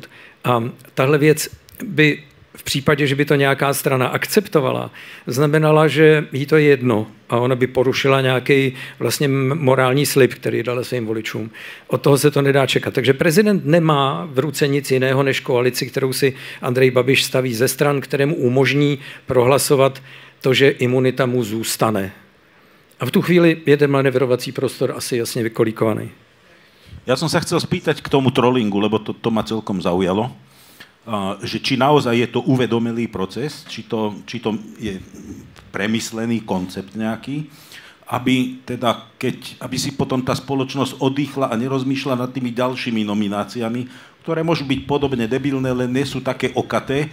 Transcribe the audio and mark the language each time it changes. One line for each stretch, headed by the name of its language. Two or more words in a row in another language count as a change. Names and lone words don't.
Czech: A tahle věc by v případě, že by to nějaká strana akceptovala, znamenala, že jí to je jedno a ona by porušila nějaký vlastně morální slib, který dala svým voličům. Od toho se to nedá čekat. Takže prezident nemá v ruce nic jiného než koalici, kterou si Andrej Babiš staví ze stran, kterému umožní prohlasovat to, že imunita mu zůstane. A v tu chvíli je ten manevrovací prostor asi jasně vykolíkovaný.
Slovak: Ja som sa chcel spýtať k tomu trollingu, lebo to ma celkom zaujalo. Že či naozaj je to uvedomelý proces, či to je premyslený koncept nejaký, aby si potom tá spoločnosť oddychla a nerozmýšľa nad tými ďalšími nomináciami, ktoré môžu byť podobne debilné, len nie sú také okaté.